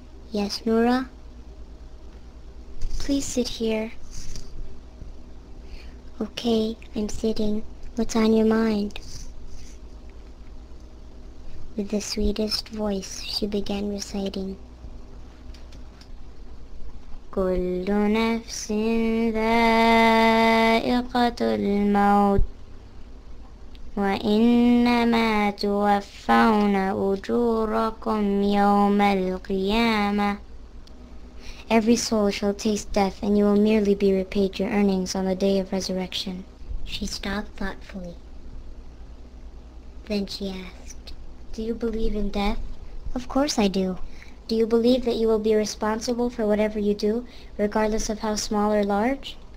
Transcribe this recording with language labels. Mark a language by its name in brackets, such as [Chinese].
[English] "Yes, Noura?" "Please sit here." "Okay, I'm sitting. What's on your mind?" With the sweetest voice, she began reciting. [Arabic] كل نفس ذائقة الموت وإنما توفون أجوركم يوم القيامة. [English] Every soul shall taste death, and you will merely be repaid your earnings on the day of resurrection. She stopped thoughtfully. Then she asked, "Do you believe in death?" "Of course I do." "Do you believe that you will be responsible for whatever you do, regardless of how small or large?"